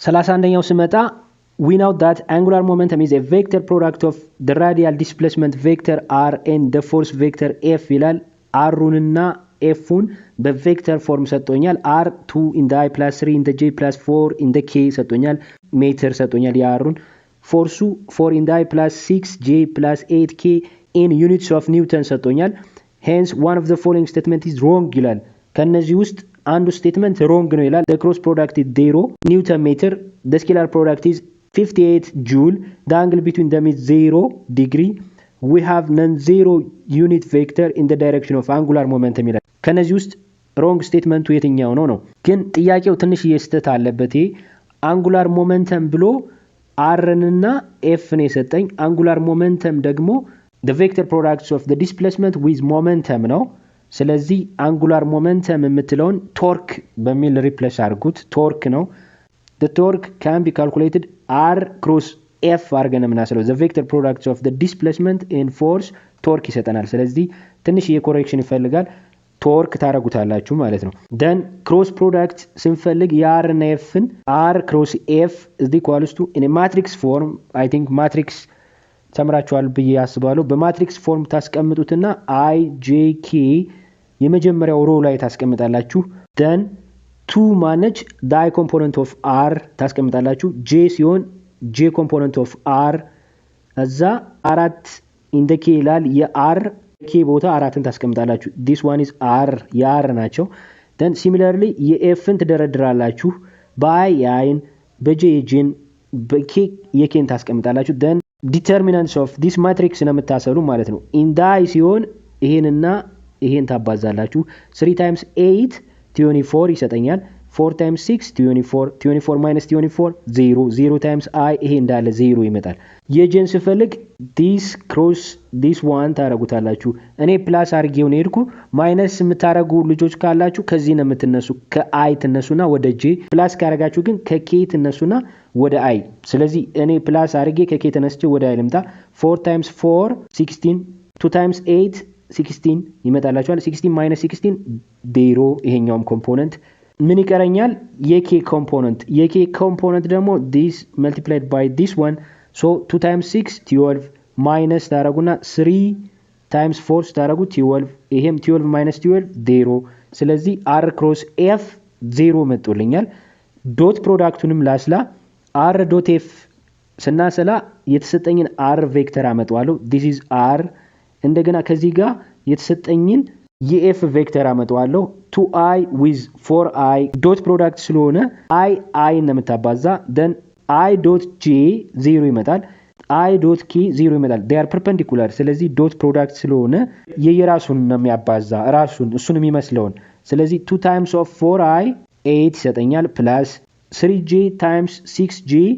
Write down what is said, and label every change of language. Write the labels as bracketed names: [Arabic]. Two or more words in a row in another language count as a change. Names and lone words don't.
[Amharic] 31ኛው ስመጣ [English] we know that angular momentum is a vector product of the radial displacement vector r and the force vector f [Amharic] ይላል r-ኡንና f-ኡን በቬክተር ፎርም ሰጥቶኛል [English] r2 in the i plus 3 in the j plus 4 in the k [Amharic] ሰጥቶኛል ሜትር ሰጥቶኛል የr-ኡን ፎርሱ [English] 4 in the i plus 6 j plus 8 k in units of newton ሰጥቶኛል hence one of the following statement is wrong ይላል [Amharic] ከነዚህ ውስጥ አንዱ ስቴትመንት [English] wrong [Amharic] ነው ይላል [English] the cross product is 0 newton meter the scalar product is 58 joule the angle between them is 0 degree we have non-zero unit vector in the direction of angular momentum [Amharic] ይላል ከነዚህ ውስጥ [English] wrong statement [Amharic] የትኛው ነው ግን ጥያቄው ትንሽ እየስተት አለበት አንጉላር ሞመንተም ብሎ r እና f ነው የሰጠኝ አንጉላር ሞመንተም [English] ደግሞ the vector products of the displacement with momentum [Amharic] ነው ስለዚህ አንጉላር ሞመንተም የምትለውን ቶርክ በሚል ሪፕሌስ አድርጉት ቶርክ ነው [English] the torque can be calculated r cross f [Amharic] አርገን ምናስለው [English] the vector products of the displacement and force torque [Amharic] ይሰጠናል ስለዚህ ትንሽ የኮሬክሽን ይፈልጋል ቶርክ ታረጉታላችሁ ማለት ነው [English] then cross product [Amharic] ስንፈልግ የr እና f ን [English] r cross f is equals to in a matrix form I think matrix [Amharic] ተምራችኋል ብዬ ያስባለሁ በማትሪክስ ፎርም ታስቀምጡትና i j k የመጀመሪያው ሮ ላይ ታስቀምጣላችሁ then 2 manage [English] the I component of r [Amharic] ታስቀምጣላችሁ j ሲሆን [English] j component of r [Amharic] እዛ [English] 4 in the k [Amharic] ይላል የr k ቦታ 4ን ታስቀምጣላችሁ [English] this one is r [Amharic] የr ናቸው then similarly የf-ን ትደረድራላችሁ by የin በj የjን በk የkን ታስቀምጣላችሁ [English] then determinants of this matrix [Amharic] ነው የምታሰሉ ማለት ነው in the I ሲሆን ይሄንና ይሄን ታባዛላችሁ [English] 3 times 8 24 [Amharic] ይሰጠኛል [English] 4 times 6 24 24 minus 24 0 0 times I [Amharic] ይሄ እንዳለ 0 ይመጣል የጄን ስፈልግ [English] this cross this one [Amharic] ታረጉታላችሁ እኔ ፕላስ አርጌው ነው ሄድኩ ማይነስ የምታረጉ ልጆች ካላችሁ ከዚህ ነው የምትነሱ ከአይ ትነሱና ወደ ጄ ፕላስ ካረጋችሁ ግን ከኬ ትነሱና ወደ አይ ስለዚህ እኔ ፕላስ አርጌ ከኬ ተነስቼ ወደ አይ ልምጣ [English] 4 times 4 16 2 times 8 16 [Amharic] ይመጣላችኋል [English] 16 minus 16 [Amharic] 0 ይሄኛውም ኮምፖነንት ምን ይቀረኛል የk ኮምፖነንት ደግሞ [English] this multiplied by this one so 2 times 6 12 minus [Amharic] ታረጉና [English] 3 times 4 [Amharic] ታረጉ 12 ይሄም [English] 12 minus 12 0 [Amharic] ስለዚህ [English] r cross f [Amharic] 0 መጥቶልኛል ዶት ፕሮዳክቱንም ላስላ [English] r dot f [Amharic] ስናሰላ የተሰጠኝን r ቬክተር አመጣዋለሁ [English] this is r [Amharic] እንደገና ከዚህ ጋር የተሰጠኝን የf ቬክተር አመጣዋለሁ [English] 2i with 4i [Amharic] ዶት ፕሮዳክት ስለሆነ i እና መታባዛ then [English] i dot j 0 [Amharic] ይመጣል [English] i dot k 0 [Amharic] ይመጣል [English] they are perpendicular [Amharic] ስለዚህ ዶት ፕሮዳክት ስለሆነ የየራሱን ነው የሚያባዛ ራሱን እሱን የሚመስለውን ስለዚህ [English] 2 times of 4i 8 [Amharic] ይሰጠኛል [English] plus 3j times 6j